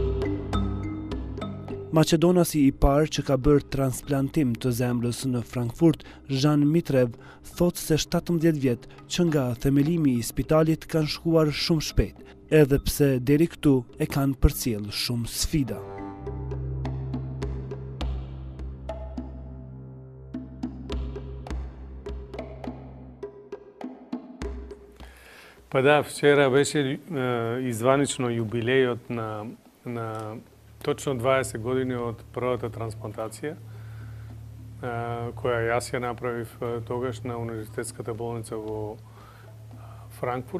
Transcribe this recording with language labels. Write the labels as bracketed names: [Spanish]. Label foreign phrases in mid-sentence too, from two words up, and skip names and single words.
[Albanian] Maqedonasi i parë që ka bërë transplantim të zemrës në Frankfurt, Jean Mitrev, thotë se 17 vjet që nga themelimi i spitalit kanë shkuar shumë shpejt, edhe pse deri këtu e kanë përcjell shumë sfida. [Macedonian] Па да, вчера беше изванично јубилејот на точно 20 години од првата трансплантација, која јас ја направив тогаш на Универзитетската болница во Франкфурт.